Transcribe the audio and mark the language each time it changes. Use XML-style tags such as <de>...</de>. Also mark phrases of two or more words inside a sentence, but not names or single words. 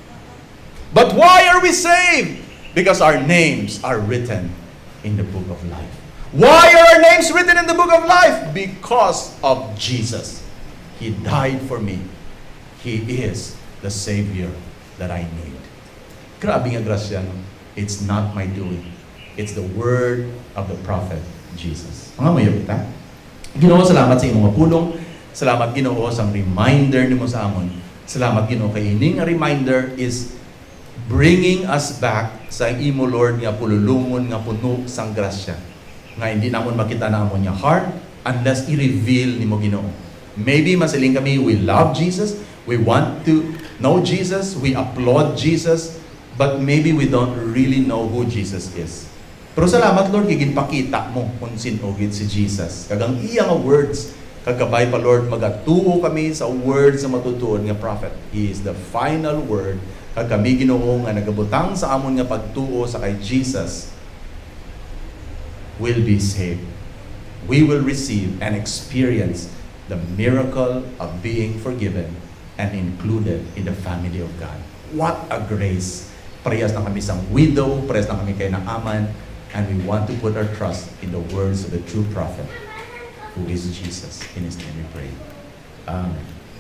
<en>But why are we saved? Because our names are written in the book of life. Why are our names written in the book of life? Because of Jesus. He died for me. He is the Savior that I need.</en> <hil>Grabe nga grasya, no?</hil> <en>It's not my doing. It's the word of the prophet Jesus.</en> <hil>Mga mayo kita. Ginoo, salamat sa imong pulong. Salamat Ginoo sa reminder nimo sa amon. Salamat Ginoo kay ining reminder</hil> <en>is bringing us back</en> <hil>sa imo Lord nga pululungon nga puno sang grasya. Nga hindi namon makita na amon nga heart unless i-reveal nimo Ginoo. Maybe masiling kami,</hil> <en>we love Jesus, we want to know Jesus, we applaud Jesus, but maybe we don't really know who Jesus is.</en> <hil>Pero salamat Lord, ginpakita mo kung sinugid si Jesus. Kagang iya nga words, kagabay pa Lord, magatuo kami sa words sa matutuon nga prophet.</hil> <en>He is the final word.</en> <hil>Kag kami Ginoo nga nagabutang sa amon nga pagtuo sa kay Jesus,</hil> <en>will be saved. We will receive and experience the miracle of being forgiven and included in the family of God. What a grace!</en> <hil>Parehas na kami sa widow, parehas na kami kay Naaman,</hil> <en>and we want to put our trust in the words of the true prophet, who is Jesus. In His name we pray. Amen.</en>